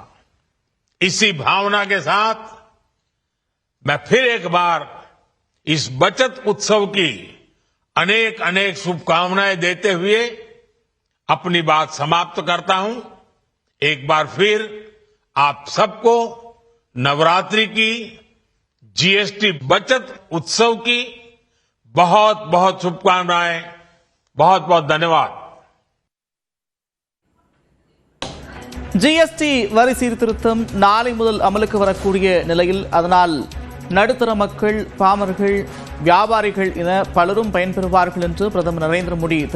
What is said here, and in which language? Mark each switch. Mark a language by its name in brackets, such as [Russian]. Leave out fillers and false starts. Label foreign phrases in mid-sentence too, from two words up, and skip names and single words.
[Hindi] इसी भावना के साथ मैं फिर एक बार इस बचत उत्सव की अनेक अनेक शुभकामनाएं देते हुए अपनी बात समाप्त करता हूं। एक बार फिर आप सबको नवरात्रि की, जीएसटी बचत उत्सव की बहुत बहुत शुभकामनाएं। बहुत बहुत धन्यवाद। [Tamil] ஜிஎஸ்டி வரி சீர்திருத்தம் நாளை முதல் அமலுக்கு வரக்கூடிய நிலையில் அதனால் நடுத்தர மக்கள், பாமர்கள், வியாபாரிகள் என பலரும் பயன்பெறுவார்கள் என்று பிரதமர் நரேந்திர மோடி